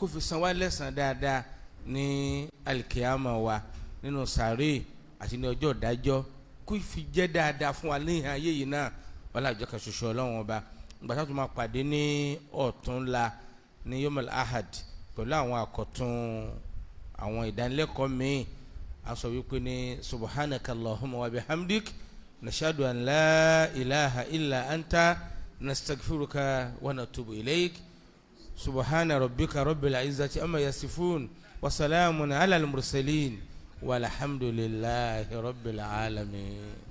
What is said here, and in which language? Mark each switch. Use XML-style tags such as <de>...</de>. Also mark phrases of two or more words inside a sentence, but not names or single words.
<yo>fi san wá lẹ́sàn dáadáa ní alikiyama wa nínú sàárè àti ní ọjọ́ ìdájọ́ kó fi jẹ́ dáadáa fún wa ní ayé yìí náà wọ́n lájọ kan ṣoṣo ọlọ́run ọba gbàtà tó máa pàdé ní ọ̀túnla ní</yo> <ar>يوم الأحد</ar> <yo>pẹ̀lú àwọn àkọ́tún àwọn ìdánilẹ́kọ̀ọ́ míì a sọ wípé ní</yo> <ar>سبحانك اللهم وبحمدك نشهد أن لا إله إلا أنت نستغفرك ونتوب إليك سبحان ربك رب العزة عما يصفون وسلام على المرسلين والحمد لله رب العالمين.</ar>